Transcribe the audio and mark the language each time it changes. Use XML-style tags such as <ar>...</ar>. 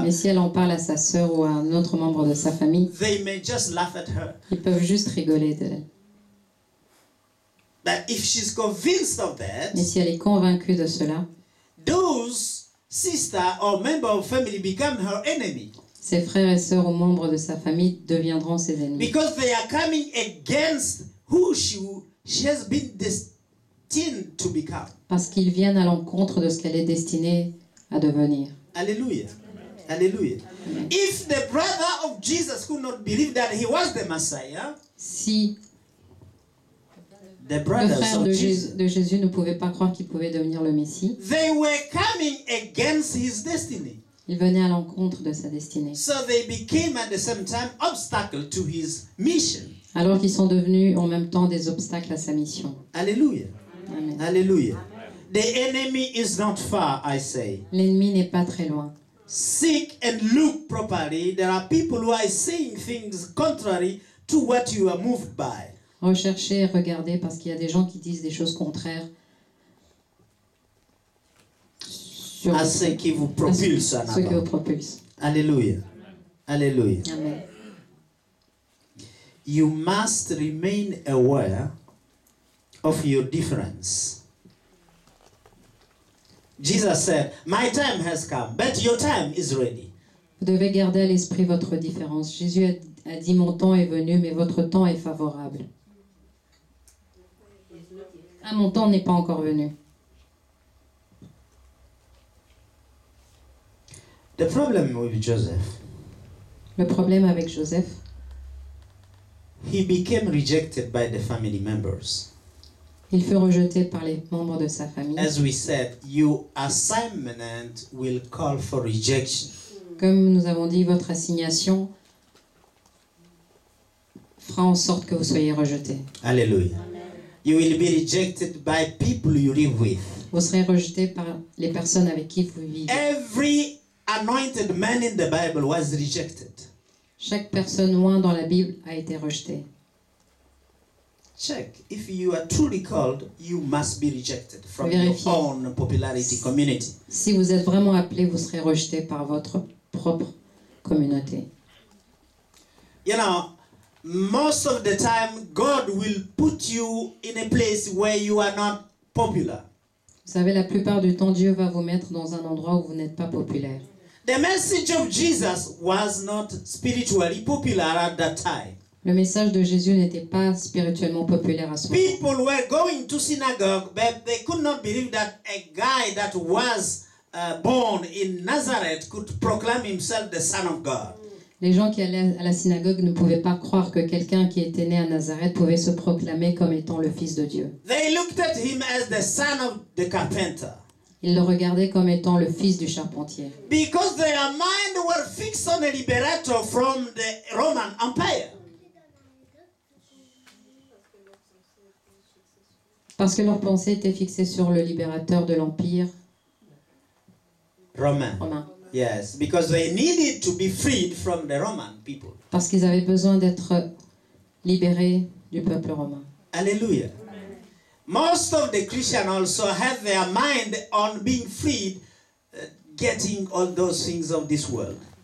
<fr>Mais si elle en parle à sa sœur ou à un autre membre de sa famille,</fr> <en>they may just laugh at her.</en> <fr>ils peuvent juste rigoler d'elle.</fr> <en>But if she's convinced of that,</en> <fr>Mais si elle est convaincue de cela,</fr> <en>those sister or member of family become her enemy</en> <fr>ses frères et sœurs ou membres de sa famille deviendront ses ennemis.</fr> <en>because they are coming against who she has been destined to become.</en> <fr>Parce qu'ils viennent à l'encontre de ce qu'elle est destinée à devenir. Hallelujah. Hallelujah.</fr> <en>If the brother of Jesus could not believe that he was the Messiah,</en> <fr>Si</fr> <en>the</en> <fr>le</fr> <en>brothers</en> <fr>frère</fr> <en>of</en> <fr>de</fr> <en>Jesus,</en> <fr>Jésus ne pouvait pas croire qu'il pouvait devenir le Messie,</fr> <en>they were coming against his destiny.</en> <fr>il venait à l'encontre de sa destinée.</fr> <en>So they became at the same time obstacle to his mission.</en> <fr>Alors qu'ils sont devenus en même temps des obstacles à sa mission. Hallelujah. Amen. Hallelujah.</fr> <en>The enemy is not far, I say.</en> <fr>L'ennemi n'est pas très loin.</fr> <en>Seek and look properly. There are people who are saying things contrary to what you are moved by.</en> <fr>Recherchez et regardez parce qu'il y a des gens qui disent des choses contraires sur À ce qui vous propulse en ceux qui vous avant. propulsent. Hallelujah. Hallelujah. Amen.</fr> <en>You must remain aware of your difference. Jesus said, "My time has come, but your time is ready."</en> <fr>Vous devez garder à l'esprit votre différence. Jésus a dit, mon temps est venu, mais votre temps est favorable. Ah, mon temps n'est pas encore venu.</fr> <en>The problem with Joseph,</en> <fr>Le problème avec Joseph,</fr> <en>he became rejected by the family members.</en> <fr>il fut rejeté par les membres de sa famille.</fr> <en>As we said, your assignment will call for rejection.</en> <fr>Comme nous avons dit, votre assignation fera en sorte que vous soyez rejeté. Hallelujah.</fr> <en>You will be rejected by people you live with.</en> <fr>Vous serez rejeté par les personnes avec qui vous vivez.</fr> <en>Every anointed man in the Bible was rejected.</en> <fr>Chaque personne loin dans la Bible a été rejetée.</fr> <en>Check. If you are truly called, you must be rejected from your</en> <fr>Vérifiez.</fr> <en>own popularity community.</en> <fr>Si vous êtes vraiment appelé, vous serez rejeté par votre propre communauté.</fr> <en>You know, most of the time, God will put you in a place where you are not popular.</en> <fr>Vous savez, la plupart du temps, Dieu va vous mettre dans un endroit où vous n'êtes pas populaire.</fr> <en>The message of Jesus was not spiritually popular at that time.</en> <fr>Le message de Jésus n'était pas spirituellement populaire à ce moment.</fr> <en>People were going to synagogue, but they could not believe that a guy that was born in Nazareth could proclaim himself the Son of God.</en> <fr>Les gens qui allaient à la synagogue ne pouvaient pas croire que quelqu'un qui était né à Nazareth pouvait se proclamer comme étant le Fils de Dieu.</fr> <en>They looked at him as the son of the carpenter.</en> <fr>Ils le regardaient comme étant le fils du charpentier.</fr> <en>Because their mind were fixed on a liberator from the Roman Empire.</en> <fr>Parce que leur pensée était fixée sur le libérateur de l'Empire</fr> <en>Roman.</en> <fr>romain.</fr> <en>Yes, because they needed to be freed from the Roman people.</en> <fr>Parce qu'ils avaient besoin d'être libérés du peuple romain. Hallelujah.</fr> <en>Most of the Christians also have their mind on being freed, getting all those things of this world.</en>